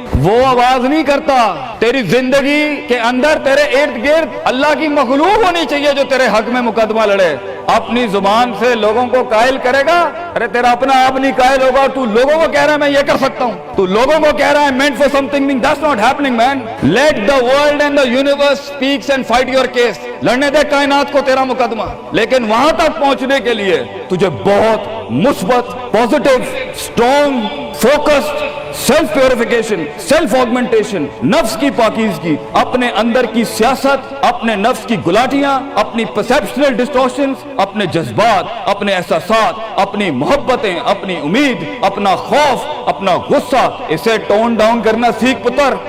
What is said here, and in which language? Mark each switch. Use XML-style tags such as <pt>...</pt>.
<ur>وہ آواز نہیں کرتا، تیری زندگی کے اندر تیرے ارد گرد اللہ کی مخلوق ہونی چاہیے جو تیرے حق میں مقدمہ لڑے۔ اپنی زبان سے لوگوں کو قائل کرے گا، ارے تیرا اپنا آپ نہیں قائل ہوگا، تو لوگوں کو کہہ رہا ہے میں یہ کر سکتا ہوں، تو لوگوں کو کہہ رہا ہے</ur> <en>meant for something, that's not happening man. Let the world and the universe speaks and fight your case.</en> <ur>لڑنے دے کائنات کو تیرا مقدمہ، لیکن وہاں تک پہنچنے کے لیے تجھے بہت مثبت، positive, strong, focused, self purification, self augmentation, نفس کی پاکیزگی، اپنے اندر کی سیاست، اپنے نفس کی گلاٹیاں، اپنی پرسیپشنل ڈسٹورشنز، اپنے جذبات، اپنے احساسات، اپنی محبتیں، اپنی امید، اپنا خوف، اپنا غصہ، اسے ٹون ڈاؤن کرنا سیکھ پتر،</ur>